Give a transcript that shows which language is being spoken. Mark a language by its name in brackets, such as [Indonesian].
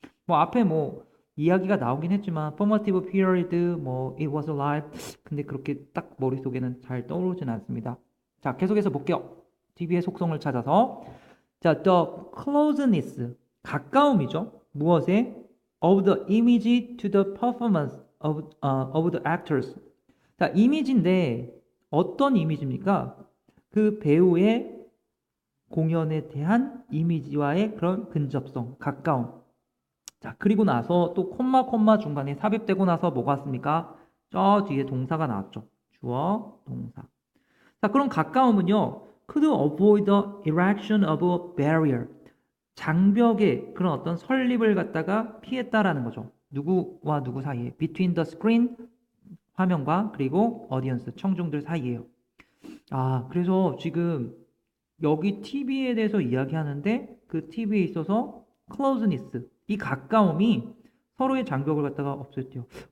[Korean] 뭐 앞에 뭐 이야기가 나오긴 했지만 formative period, 뭐 [English] it was alive, [Korean] 근데 그렇게 딱 머릿속에는 잘 떠오르진 않습니다. 자, 계속해서 볼게요. TV의 속성을 찾아서 자, [English] the closeness, [Korean] 가까움이죠. 무엇에? [English] of the image to the performance of the actors. [Korean] 자, 이미지인데 어떤 이미지입니까? 그 배우의 공연에 대한 이미지와의 그런 근접성, 가까움. 자, 그리고 나서 또 콤마 중간에 삽입되고 나서 뭐가 왔습니까? 저 뒤에 동사가 나왔죠. 주어, 동사. 자, 그럼 가까움은요. [English] could avoid the erection of a barrier. [Korean] 장벽의 그런 어떤 설립을 갖다가 피했다라는 거죠. 누구와 누구 사이에. [English] between the screen, [Korean] 화면과 그리고 audience, 청중들 사이에요. 그래서 지금 여기 TV에 대해서 이야기하는데 그 TV에 있어서 closeness, 이 가까움이 서로의 장벽을 갖다가 없앴대요.